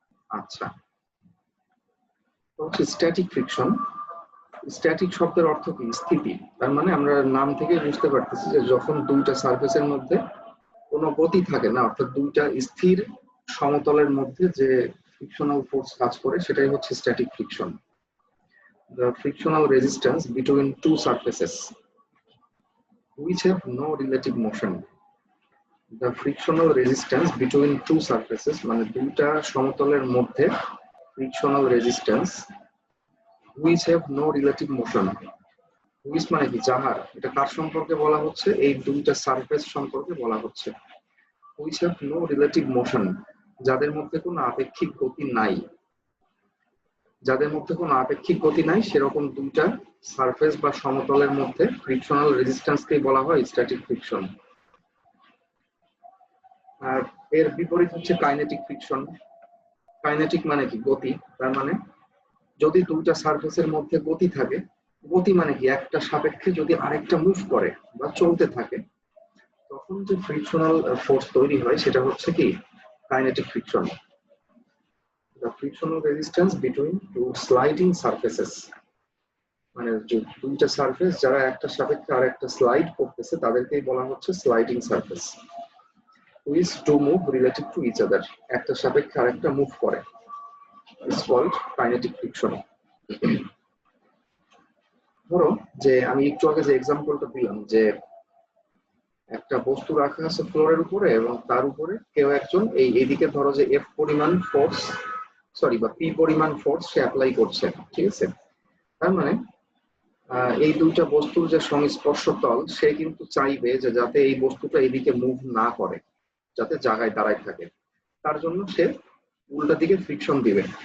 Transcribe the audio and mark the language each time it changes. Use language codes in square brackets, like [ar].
[bn] আচ্ছা, তো হচ্ছে স্ট্যাটিক ফ্রিকশন। স্ট্যাটিক শব্দের অর্থ কি, স্থিতি। তার মানে আমরা নাম থেকে বুঝতে পারতেছি যে যখন দুইটা সারফেসের মধ্যে কোনো গতি থাকে না, অর্থাৎ দুইটা স্থির সমতলের মধ্যে যে ফ্রিকশনাল ফোর্স কাজ করে সেটাই হচ্ছে static friction. [en] The frictional resistance between two surfaces which have no relative motion. The frictional resistance between two surfaces [bn] মানে দুইটা সমতলের মধ্যে [en] frictional resistance which have no relative motion. [bn] which মানে কি, যাহার, এটা কার সম্পর্কে বলা হচ্ছে, এই দুইটা সারফেস সম্পর্কে বলা হচ্ছে। [en] which have no relative motion, [bn] যাদের মধ্যে কোনো আপেক্ষিক গতি নাই, যাদের মধ্যে কোনো আপেক্ষিক গতি নাই সেরকম দুইটা সারফেস বা সমতলের মধ্যে ফ্রিকশনাল রেজিস্ট্যান্সকেই বলা হয় স্ট্যাটিক ফ্রিকশন। আর এর বিপরীত হচ্ছে কাইনেটিক ফ্রিকশন। কাইনেটিক মানে কি, গতি। তার মানে যদি দুইটা সারফেসের মধ্যে গতি থাকে, গতি মানে কি, একটা সাপেক্ষে যদি আরেকটা মুভ করে বা চলতে থাকে, তখন যে ফ্রিকশনাল ফোর্স তৈরি হয় সেটা হচ্ছে কি, kinetic friction. [en] The frictional resistance between two sliding surfaces, [bn] মানে দুইটা সারফেস যারা একটা সাপেক্ষে আরেকটা স্লাইড করতেছে তাদেরকেই বলা হচ্ছে sliding surface. [en] which two move relative to each other, [bn] একটা সাপেক্ষে আরেকটা মুভ করে, [en] is called kinetic friction. [bn] ধরো যে আমি একটু আগে যে এক্সাম্পলটা দিলাম যে একটা বস্তু রাখা আছে ফ্লোরের উপরে এবং তার উপরে কেউ একজন এইদিকে ধরো যে এফ পরিমাণ ফোর্স, সরি বা পি পরিমাণ ফোর্স সে অ্যাপ্লাই করছে, ঠিক আছে। তার মানে এই দুইটা বস্তুর যে সংস্পর্শ তল সে কিন্তু চাইবে যে যাতে এই বস্তুটা এইদিকে মুভ না করে, যাতে জায়গায় দাঁড়ায় থাকে, তার জন্য সে উল্টা দিকে ফ্রিকশন দিবে।